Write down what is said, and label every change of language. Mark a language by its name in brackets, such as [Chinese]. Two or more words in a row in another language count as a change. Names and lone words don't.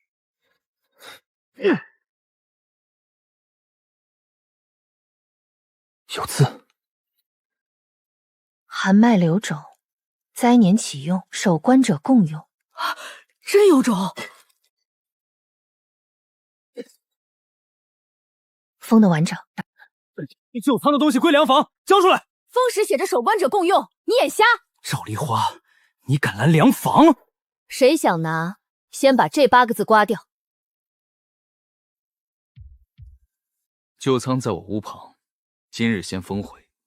[Chinese] 有字。寒麥留種，灾年啟用，守棺者共用。真有種！封的完整。你救仓的東西歸粮房，交出来！封时寫着守棺者共用，你眼瞎？趙梨花，你敢攔糧房？誰想拿，先把這8個字刮掉。救倉在我屋旁，今日先封回。